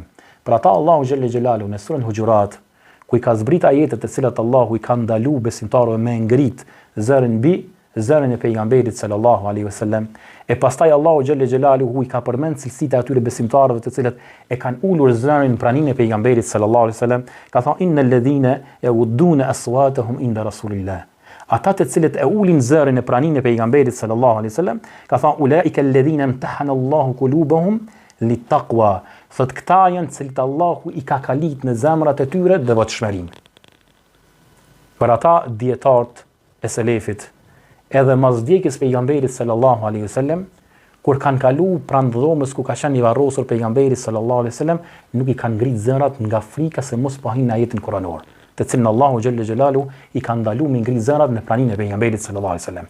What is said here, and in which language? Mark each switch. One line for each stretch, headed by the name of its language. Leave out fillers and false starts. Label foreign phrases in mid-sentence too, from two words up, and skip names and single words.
Albanian: Për ata Allahu
Arabic: جل جلاله
Albanian: në surën Hujurat, ku i ka zbrit ajetet të cilat Allahu i ka ndaluar besimtarëve me ngrit zërin mbi zërin e pejgamberit
Arabic: صلى الله عليه وسلم,
Albanian: e pastaj Allahu
Arabic: جل جلاله
Albanian: i ka përmend cilësitë e atyre besimtarëve të cilët e kanë ulur zërin praninë e pejgamberit
Arabic: صلى الله عليه وسلم,
Albanian: ka thënë
Arabic: إن الذين يغضون أصواتهم عند رسول الله.
Albanian: Ata të cilët e ulin zërin e praninë e pejgamberit
Arabic: صلى الله عليه وسلم,
Albanian: ka thënë
Arabic: أولئك الذين امتحن الله قلوبهم للتقوى.
Albanian: Thot këta janë cilët Allahu i ka kalit në zemrat e tyre devotshmërinë. Për ata dietarët e selefit, edhe mas vdekjes pejgamberit
Arabic: صلى الله عليه وسلم,
Albanian: kur kanë kalu pranë dhomës ku ka qenë i varrosur pejgamberi
Arabic: صلى الله عليه وسلم,
Albanian: nuk i kanë ngrit zërat nga frika se mos po hin ajetin kuranor, të cilën Allahu
Arabic: جل جلاله
Albanian: i ka ndaluar me ngrit zërat në praninë e pejgamberit
Arabic: صلى الله عليه وسلم.